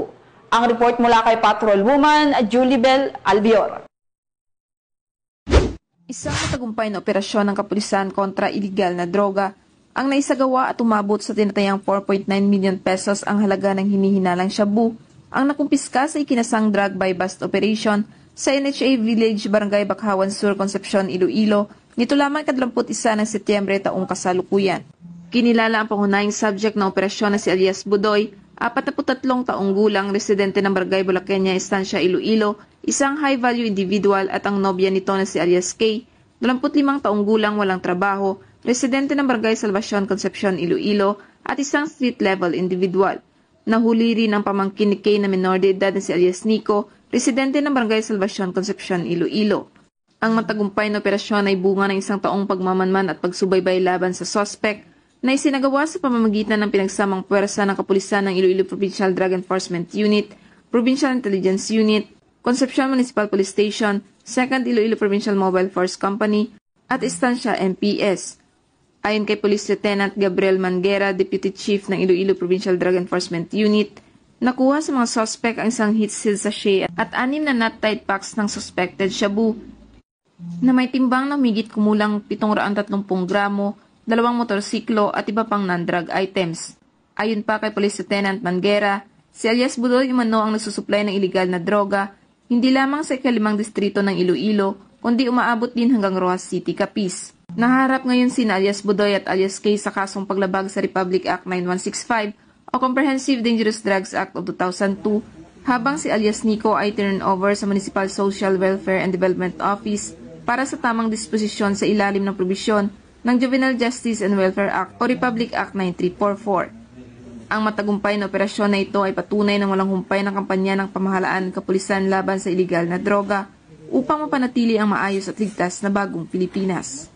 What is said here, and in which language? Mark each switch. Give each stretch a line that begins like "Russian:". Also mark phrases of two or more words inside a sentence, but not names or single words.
Filipino: Ang report mula kay Patrolwoman Julibel Albior. Isang matagumpay na operasyon ng kapulisan kontra iligal na droga ang naisagawa at umabot sa tinatayang 4.9
English: million pesos
Filipino: ang halaga ng hinihinalang shabu ang nakumpiska sa ikinasang
English: drug buy bust operation
Filipino: sa NHA Village, Barangay Bakhawan Sur, Concepcion, Iloilo, nito lamang 21 ng Setyembre taong kasalukuyan. Kinilala ang pangunahing subject ng operasyon na si Alias Budoy, 43 taong gulang, residente ng Barangay Bulaqueña, Estancia, Iloilo, isang
English: high-value individual
Filipino: at ang nobya nito na si Alias K, 25 taong gulang, walang trabaho, residente ng Barangay Salvacion, Concepcion, Iloilo, at isang
English: street-level individual.
Filipino: Nahuli rin ang pamangkin ni K na menor de edad na si Alias Nico, residente ng Barangay Salvacion, Concepcion, Iloilo. Ang matagumpay na operasyon ay bunga ng isang taong pagmamanman at pagsubaybay laban sa suspect na isinagawa sa pamamagitan ng pinagsamang puwersa ng kapulisan ng Iloilo Provincial Drug Enforcement Unit, Provincial Intelligence Unit, Concepcion Municipal Police Station, 2nd Iloilo Provincial Mobile Force Company, at Estancia MPS. Ayon kay Police Lieutenant Gabriel Manguera,
English: Deputy Chief
Filipino: ng Iloilo Provincial Drug Enforcement Unit, nakuha sa mga suspect ang isang
English: heat-sealed sachet
Filipino: at 6 na
English: nut-tied packs
Filipino: ng suspected shabu na may timbang na humigit kumulang 730 gramo, 2 motorsiklo at iba pang
English: non-drug items.
Filipino: Ayon pa kay Police Lieutenant Manguera, si Alias Budoy umano ang nagsusupply ng iligal na droga hindi lamang sa ikalimang distrito ng Iloilo kundi umaabot din hanggang Rojas City, Capiz. Naharap ngayon sina Alias Budoy at Alias K sa kasong paglabag sa Republic Act 9165 o Comprehensive Dangerous Drugs Act of 2002, habang si Alias Nico ay
English: turn over
Filipino: sa Municipal Social Welfare and Development Office para sa tamang disposisyon sa ilalim ng probisyon ng Juvenile Justice and Welfare Act o Republic Act 9344. Ang matagumpay na operasyon na ito ay patunay ng walang humpay ng kampanya ng pamahalaan ng kapulisan laban sa iligal na droga upang mapanatili ang maayos at ligtas na bagong Pilipinas.